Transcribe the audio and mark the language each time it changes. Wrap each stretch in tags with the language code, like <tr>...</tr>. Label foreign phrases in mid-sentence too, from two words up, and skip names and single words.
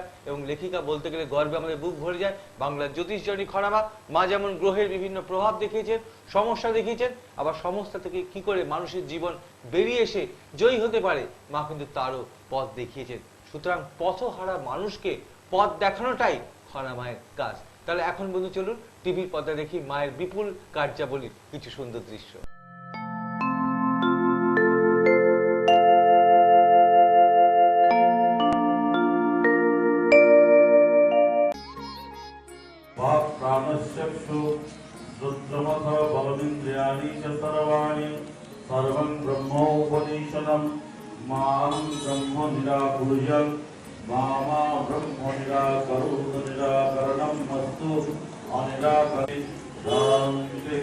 <bn>এবং লেখিকা বলতে গেলে গর্বে আমাদের বুক ভরে যায়। বাংলার জ্যোতিষ জননী খনামা মা যেমন গ্রহের বিভিন্ন প্রভাব দেখিয়েছেন, সমস্যা দেখিয়েছেন, আবার সমস্যা থেকে কি করে মানুষের জীবন বেরিয়ে এসে জয়ী হতে পারে মা কিন্তু তারও পথ দেখিয়েছেন। সুতরাং পথহারা মানুষকে পথ দেখানোটাই খনামায়ের কাজ। তাহলে এখন বন্ধু চলুন টিভির পর্দায় দেখি মায়ের বিপুল কার্যাবলীর কিছু সুন্দর দৃশ্য।</bn> <sa>प्राणश्चक्षु रुद्रमथ बलमिन्द्रियाणि च सर्वाणि सर्वं ब्रह्मोपनिषदं मां ब्रह्म निराकुर्यात् मामा ब्रह्म निराकरोत् निराकरणं मस्तु अनिराकरि शान्तिः।</sa>